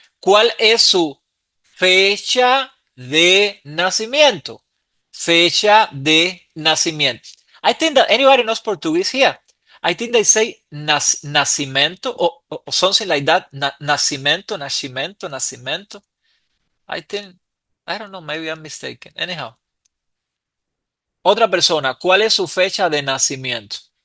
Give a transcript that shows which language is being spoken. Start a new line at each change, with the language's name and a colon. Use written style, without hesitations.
Spanish: ¿Cuál es su fecha de nacimiento? Fecha de nacimiento.
English: I think that anybody knows Portuguese here. I think they say nacimiento or something like that.
Spanish: Nacimiento, nacimiento, nacimiento.
English: I think, I don't know, maybe I'm mistaken. Anyhow.
Spanish: Otra persona. ¿Cuál es su fecha de nacimiento?